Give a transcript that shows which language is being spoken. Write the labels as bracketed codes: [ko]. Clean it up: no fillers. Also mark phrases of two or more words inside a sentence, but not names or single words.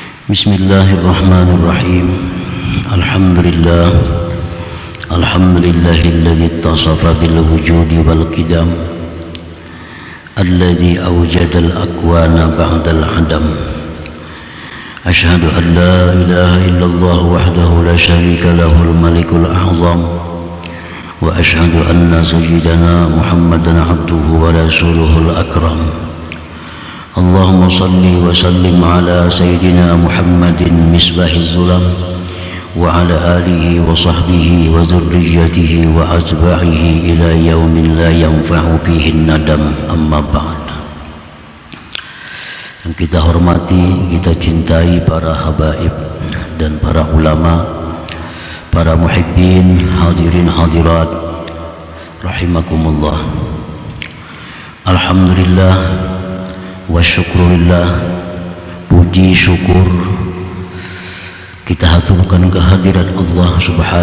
[ar] بسم الله الرحمن الرحيم. الحمد لله الذي اتصف بالوجود والقدم الذي أوجد الأكوان بعد العدم. أشهد أن لا إله إلا الله وحده لا شريك له الملك الأعظم وأشهد أن سيدنا محمدا عبده ورسوله الأكرم. اللهم صل وسلم على سيدنا محمد مصباح الظلم وعلى آله وصحبه وذريته وأتباعه إلى يوم لا ينفع فيه ندم، أما بعد. [id] Yang kita hormati, kita cintai para habaib dan para ulama, para muhibbin, hadirin hadirat rahimakumullah. [ar] الحمد لله وشكر لله, [id] puji syukur kita haturkan kehadirat Allah subhanahu